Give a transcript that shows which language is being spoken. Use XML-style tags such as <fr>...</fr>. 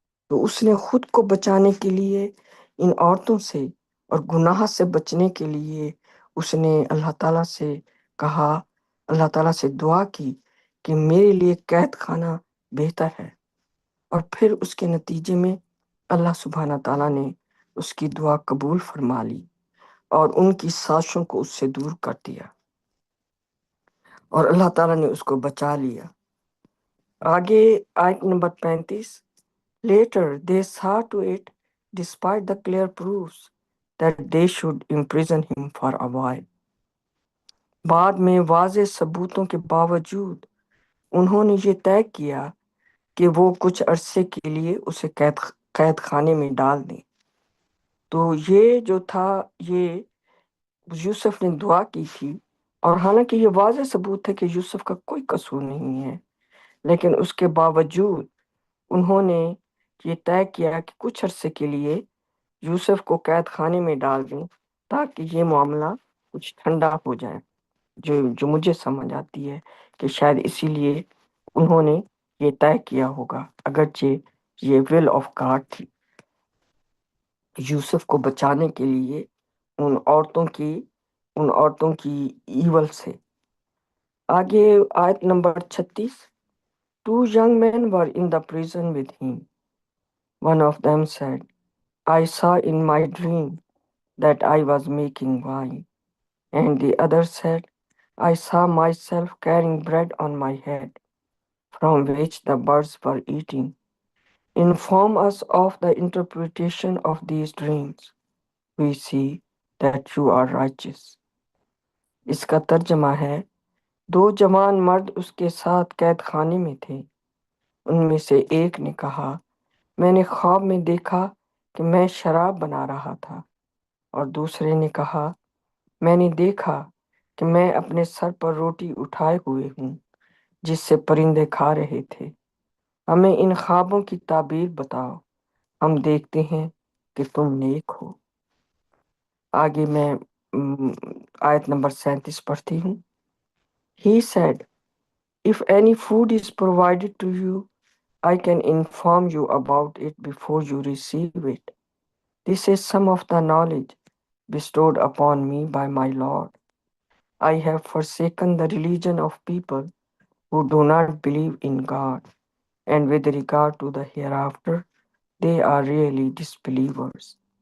<ur>تو اس نے خود کو بچانے کے لیے ان عورتوں سے اور گناہ سے بچنے کے لیے اس نے اللہ تعالیٰ سے کہا، اللہ تعالیٰ سے دعا کی کہ میرے لیے قید خانہ بہتر ہے. اور پھر اس کے نتیجے میں اللہ سبحانہ تعالیٰ نے اس کی دعا قبول فرما لی اور ان کی سازشوں کو اس سے دور کر دیا، اور اللہ تعالیٰ نے اس کو بچا لیا. آگے آیت number 35.</ur> <en>Later they saw to it, despite the clear proofs, that they should imprison him for a while.</en> <ur>بعد میں واضح ثبوتوں کے باوجود انہوں نے یہ طے کیا کہ وہ کچھ عرصے کے لیے اسے قید خانے میں ڈال دیں. تو یہ جو تھا، یہ یوسف نے دعا کی تھی، اور حالانکہ یہ واضح ثبوت ہے کہ یوسف کا کوئی قصور نہیں ہے، لیکن اس کے باوجود انہوں نے یہ طے کیا کہ کچھ عرصے کے لیے یوسف کو قید خانے میں ڈال دیں تاکہ یہ معاملہ کچھ ٹھنڈا ہو جائے. جو مجھے سمجھ آتی ہے کہ شاید اسی لیے انہوں نے یہ طے کیا ہوگا، اگرچہ یہ</ur> <en>will of God</en> <ur>تھی یوسف کو بچانے کے لیے ان عورتوں کی ایول سے. آگے آیت number 36.</ur> <en>Two young men were in the prison with him. One of them said, I saw in my dream that I was making wine. And the other said, I saw myself carrying bread on my head, from which the birds were eating. Inform us of the interpretation of these dreams. We see that you are righteous.</en> <ur>اس کا ترجمہ ہے، دو جوان مرد اس کے ساتھ قید خانے میں تھے. ان میں سے ایک نے کہا، میں نے خواب میں دیکھا کہ میں شراب بنا رہا تھا، اور دوسرے نے کہا، میں نے دیکھا کہ میں اپنے سر پر روٹی اٹھائے ہوئے ہوں جس سے پرندے کھا رہے تھے. ہمیں ان خوابوں کی تعبیر بتاؤ، ہم دیکھتے ہیں کہ تم نیک ہو. آگے میں آیت نمبر 37 پڑھتی ہوں.</ur> <en>He said, if any food is provided to you, I can inform you about it before you receive it. This is some of the knowledge bestowed upon me by my Lord. I have forsaken the religion of people who do not believe in God, and with regard to the hereafter, they are really disbelievers.</en>